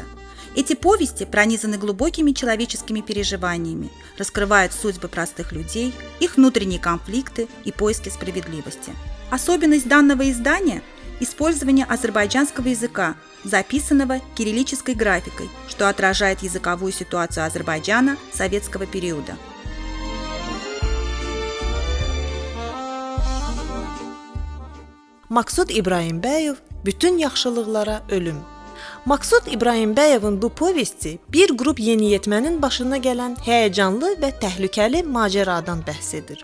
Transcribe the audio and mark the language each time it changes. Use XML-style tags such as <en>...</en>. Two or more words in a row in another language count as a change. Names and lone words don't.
<ru>Эти повести пронизаны глубокими человеческими переживаниями, раскрывают судьбы простых людей, их внутренние конфликты и поиски справедливости. Особенность данного издания – использование азербайджанского языка, записанного кириллической графикой, что отражает языковую ситуацию Азербайджана советского периода.</ru> <az>Maqsud İbrahimbəyov Bütün yaxşılıqlara ölüm. Maqsud İbrahimbəyovun bu povesti bir qrup yeniyetmənin başına gələn həyəcanlı və təhlükəli macəradan bəhs edir.</az>